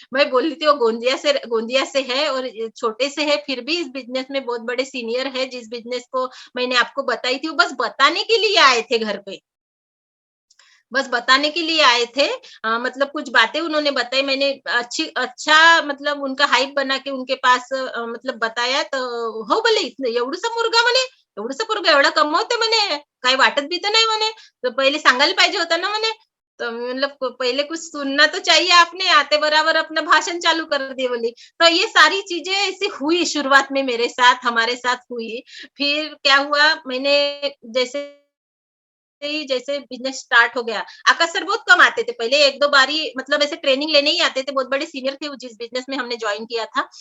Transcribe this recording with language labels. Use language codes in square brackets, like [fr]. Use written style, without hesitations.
[hi] मैं बोली थी वो गोंदिया से है और छोटे से है, फिर भी इस बिजनेस में बहुत बड़े सीनियर है। जिस बिजनेस को मैंने आपको बताई थी, वो बस बताने के लिए आए थे घर पे, बस बताने के लिए आए थे। मतलब कुछ बातें उन्होंने बताई, मैंने अच्छा मतलब उनका हाइप बना के उनके पास मतलब बताया। [mr] तो हो बोले, इतनं एवढूसा मुलगा म्हणे, एवढूसा पोरगा एवढा कमवते म्हणे, काही वाटत भी तर नाही म्हणे, तो पहिले सांगायला पाहिजे होता ना म्हणे। [hi] तो मतलब पहले कुछ सुनना तो चाहिए आपने, आते बराबर अपना भाषण चालू कर दिए बोली। तो ये सारी चीजें ऐसी हुई शुरुआत में मेरे साथ, हमारे साथ हुई। फिर क्या हुआ, मैंने जैसे ही जैसे बिजनेस स्टार्ट हो गया। आकाश सर बहुत कम आते थे पहले, 1-2 बारी मतलब ऐसे ट्रेनिंग लेने ही आते थे, बहुत बड़े सीनियर थे वो जिस बिजनेस में हमने जॉइन किया था।